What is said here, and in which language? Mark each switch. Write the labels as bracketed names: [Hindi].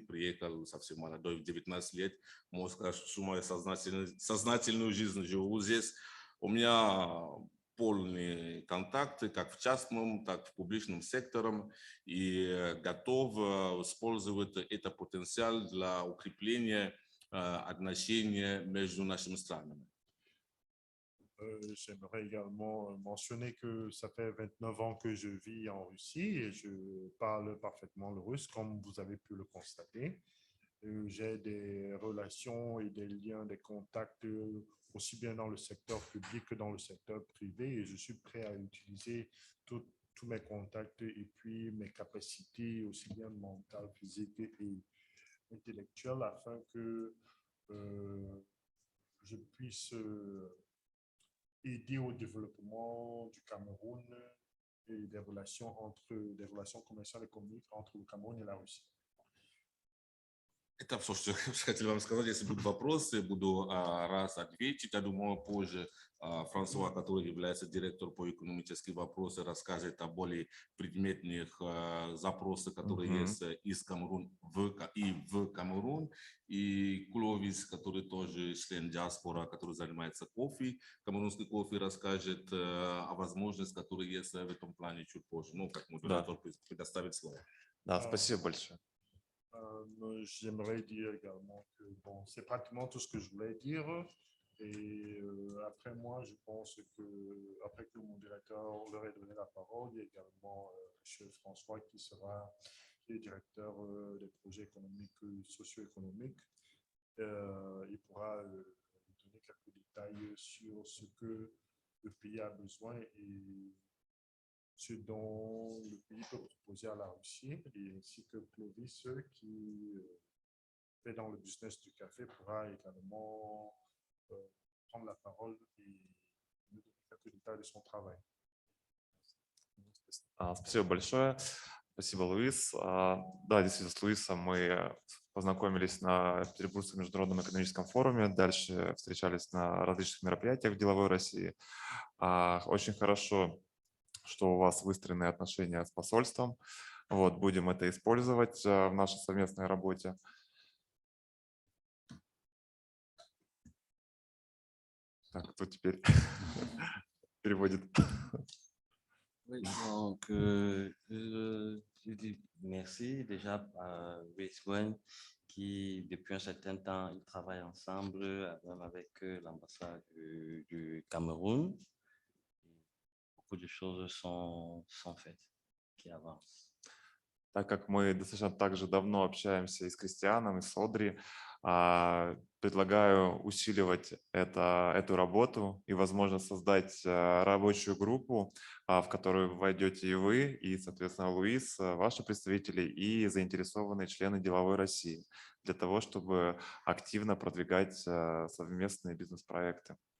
[Russian] Приехал совсем молодой, в 19 лет. Можно сказать, что мою сознательную жизнь живу здесь. У меня полные контакты как в частном, так и в публичном секторе, и готов использовать этот потенциал для укрепления отношений между нашими странами. [French] J'aimerais également mentionner que ça fait 29 ans que je vis en Russie et je parle parfaitement le russe, comme vous avez pu le constater. J'ai des relations et des liens, des contacts aussi bien dans le secteur public que dans le secteur privé et je suis prêt à utiliser tous mes contacts et puis mes capacités aussi bien mentales, physiques et intellectuelles afin que je puisse aider au développement du Cameroun et des relations commerciales et économiques entre le Cameroun et la Russie. [Russian] Это все, что я хотел вам сказать. Если будут вопросы, буду раз ответить. Я думаю, позже Франсуа, который является директором по экономическим вопросам, расскажет о более предметных запросах, которые есть из Камеруна в Камерун. И Кловис, который тоже член диаспора, который занимается кофе, камерунский кофе, расскажет о возможностях, которые есть в этом плане чуть позже. Ну, как модератор предоставит слово. Да, спасибо большое. [French] J'aimerais dire également que bon, c'est pratiquement tout ce que je voulais dire. Et après moi, je pense que après que le modérateur leur ait donné la parole, il y a également M. François qui est directeur des projets économiques socio-économiques. Il pourra donner quelques détails sur ce que le pays a besoin et ce dont le pays peut proposer à la Russie, et ainsi que Clovis, qui est dans le business du café, pourra également prendre la parole et nous donner quelques détails de son travail. [Russian] Спасибо большое. Спасибо, Луис. Да, действительно, с Луисом мы познакомились на Петербургском международном экономическом форуме, дальше встречались на различных мероприятиях в Деловой России. Очень хорошо, что у вас выстроены отношения с посольством. Вот, будем это использовать в нашей совместной работе. Так, кто теперь переводит? [French] Oui, donc, je dis merci déjà à Luis Gwen qui, depuis un certain temps, ils travaillent ensemble, même avec l'ambassade du Cameroun. Beaucoup de choses sont faites, qui avancent. [Russian] Так как мы достаточно также давно общаемся и с Кристианом, и с Одри, предлагаю усиливать эту работу и, возможно, создать рабочую группу, в которую войдете и вы, и, соответственно, Луис, ваши представители и заинтересованные члены Деловой России, для того, чтобы активно продвигать совместные бизнес-проекты.